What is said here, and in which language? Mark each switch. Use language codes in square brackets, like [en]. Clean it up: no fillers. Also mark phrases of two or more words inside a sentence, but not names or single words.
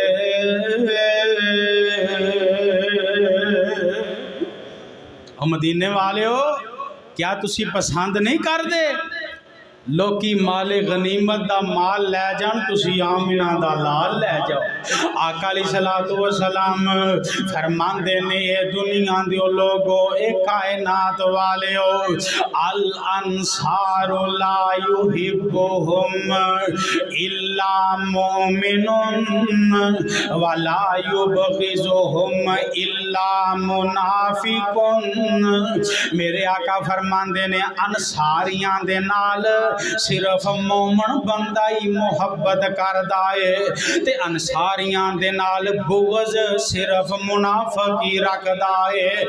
[pa] مدینے والے ہو، کیا تسی پسند نہیں کردے لوکی مال غنیمت دا مال لے جان، تسی آمنہ دا لال لے جاؤ. آقا [ar] عليه الصلاة والسلام [pa] فرماندے نے اے دنیا دے لوکو، اے کائنات والے ہو, [ar] الأنصار لا يحبهم إلا مؤمن ولا يبغضهم إلا منافق. [pa] میرے آقا فرماندے نے انصاریاں دے نال صرف مومن بندہ ہی محبت کردا ہے تے انصاریاں دے نال بغض صرف منافق ہی رکھدا ہے.